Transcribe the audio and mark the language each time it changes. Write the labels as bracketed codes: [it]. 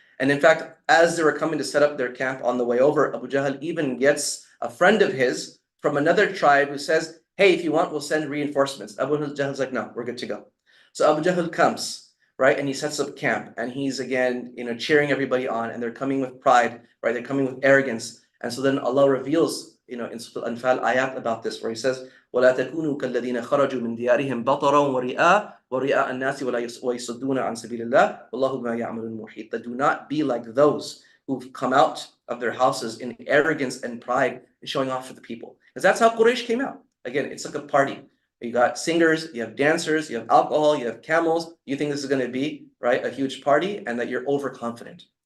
[en] And in fact, as they were coming to set up their camp on the way over, Abu Jahl even gets a friend of his from another tribe who says, hey, if you want, we'll send reinforcements. Abu Jahl's like, no, we're good to go. So Abu Jahl comes, right, and he sets up camp, and he's again, cheering everybody on, and they're coming with pride, right? They're coming with arrogance. And so then Allah reveals, in Surah Al-Anfal ayat about this, where he says, [ar] وَلَا تَكُونُوا كَالَّذِينَ خَرَجُوا مِنْ دِيَارِهِمْ بَطَرًا وَرِئَاءَ النَّاسِ وَيَصُدُّونَ عَنْ سَبِيلِ اللَّهِ وَاللَّهُ بِمَا يَعْمَلُونَ مُحِيطٌ. [en] That do not be like those who've come out of their houses in arrogance and pride and showing off for the people. Because that's how Quraysh came out. Again, it's like a party. You got singers, you have dancers, you have alcohol, you have camels. You think this is going to be, right, a huge party, and that you're overconfident.